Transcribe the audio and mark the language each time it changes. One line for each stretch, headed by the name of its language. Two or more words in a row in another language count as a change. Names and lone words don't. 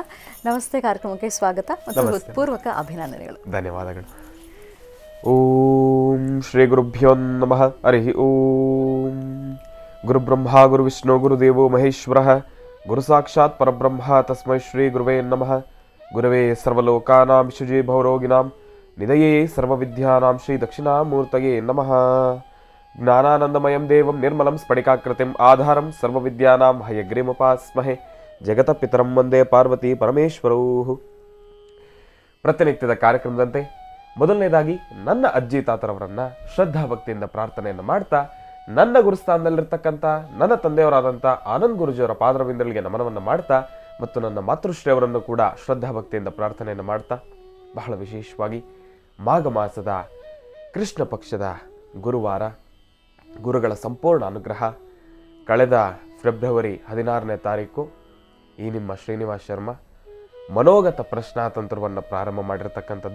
Kannada: ನಮಸ್ತೆ, ಕಾರ್ಯಕ್ರಮಕ್ಕೆ ಸ್ವಾಗತ ಮತ್ತು ಹೃತ್ಪೂರ್ವಕ ಅಭಿನಂದನೆಗಳು. ಧನ್ಯವಾದಗಳು.
Sanskrit: ಓಂ ಶ್ರೀ ಗುರುಭ್ಯೋ ನಮಃ. ಹರಿ ಓಂ. ಗುರು ಬ್ರಹ್ಮ ಗುರು ವಿಷ್ಣು ಗುರುದೇವೋ ಮಹೇಶ್ವರ ಗುರು ಸಾಕ್ಷಾತ್ ಪರಬ್ರಹ್ಮ ತಸ್ಮೈ ಶ್ರೀ ಗುರುವೇ ನಮಃ. ಗುರವೇ ಸರ್ವಲೋಕಾನಾಂ ವಿಶುಜೇ ಭವರೋಗಿನಾಂ ನಿಧಯೇ ಸರ್ವವಿದ್ಯಾನಾಂ ಶ್ರೀ ದಕ್ಷಿಣಾಮೂರ್ತಯೇ ನಮಃ. ಜ್ಞಾನಾನಂದಮಯಂ ದೇವಂ ನಿರ್ಮಲಂ ಸ್ಫಟಿಕಾಕೃತಿಂ ಆಧಾರಂ ಸರ್ವವಿದ್ಯಾನಾಂ ಹಯಗ್ರೀಮುಪಾಸ್ಮಹೆ ಜಗತ ಪಿತರಂ ವಂದೇ ಪಾರ್ವತಿ ಪರಮೇಶ್ವರೌ.
Kannada: ಪ್ರತಿನಿತ್ಯದ ಕಾರ್ಯಕ್ರಮದಂತೆ ಮೊದಲನೇದಾಗಿ ನನ್ನ ಅಜ್ಜಿ ತಾತರವರನ್ನ ಶ್ರದ್ಧಾ ಭಕ್ತಿಯಿಂದ ಪ್ರಾರ್ಥನೆಯನ್ನು ಮಾಡ್ತಾ, ನನ್ನ ಗುರುಸ್ಥಾನದಲ್ಲಿರ್ತಕ್ಕಂಥ ನನ್ನ ತಂದೆಯವರಾದಂಥ ಆನಂದ್ ಗುರುಜಿಯವರ ಪಾದರವಿಂದಗಳಿಗೆ ನಮನವನ್ನು ಮಾಡ್ತಾ, ಮತ್ತು ನನ್ನ ಮಾತೃಶ್ರೀ ಅವರನ್ನು ಕೂಡ ಶ್ರದ್ಧಾ ಭಕ್ತಿಯಿಂದ ಪ್ರಾರ್ಥನೆಯನ್ನು ಮಾಡ್ತಾ, ಬಹಳ ವಿಶೇಷವಾಗಿ ಮಾಘ ಮಾಸದ ಕೃಷ್ಣ ಪಕ್ಷದ ಗುರುವಾರ, ಗುರುಗಳ ಸಂಪೂರ್ಣ ಅನುಗ್ರಹ, ಕಳೆದ ಫೆಬ್ರವರಿ 16ನೇ ತಾರೀಕು ಈ ನಿಮ್ಮ ಶ್ರೀನಿವಾಸ್ ಶರ್ಮಾ ಮನೋಗತ ಪ್ರಶ್ನಾತಂತ್ರವನ್ನು ಪ್ರಾರಂಭ ಮಾಡಿರ್ತಕ್ಕಂಥದ್ದು.